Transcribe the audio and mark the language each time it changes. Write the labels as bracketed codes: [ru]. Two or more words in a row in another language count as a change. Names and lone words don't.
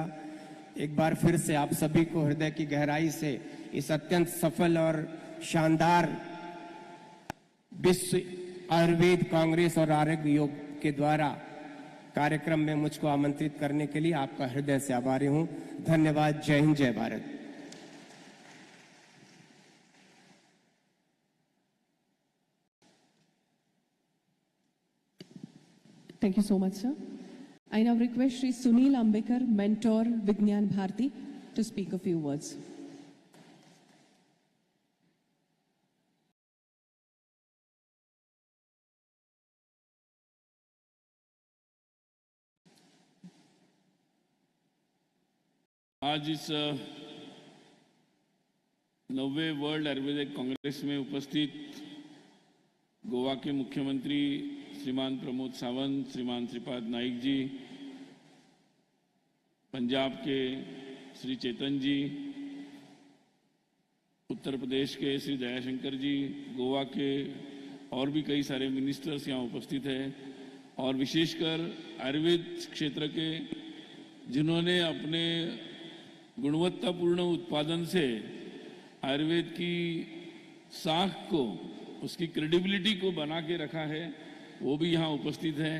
[hi] एक बार फिर से आप सभी को हृदय की गहराई से इस अत्यंत सफल और शानदार विश्व आयुर्वेद कांग्रेस और आरोग्य योग के द्वारा कार्यक्रम में मुझको आमंत्रित करने के लिए आपका हृदय से आभारी हूं। धन्यवाद। जय हिंद, जय भारत। [en] Thank you so much, sir. I now request Shri Sunil Ambekar, Mentor, Vignan Bharti, to speak a few words. [hi] आज इस 9वें वर्ल्ड आयुर्वेदिक कांग्रेस में उपस्थित गोवा के मुख्यमंत्री श्रीमान प्रमोद सावंत, श्रीमान श्रीपाद नाइक जी, पंजाब के श्री चेतन जी, उत्तर प्रदेश के श्री दयाशंकर जी, गोवा के और भी कई सारे मिनिस्टर्स यहाँ उपस्थित हैं, और विशेषकर आयुर्वेद क्षेत्र के जिन्होंने अपने गुणवत्तापूर्ण उत्पादन से आयुर्वेद की साख को, उसकी क्रेडिबिलिटी को बना के रखा है, वो भी यहाँ उपस्थित हैं।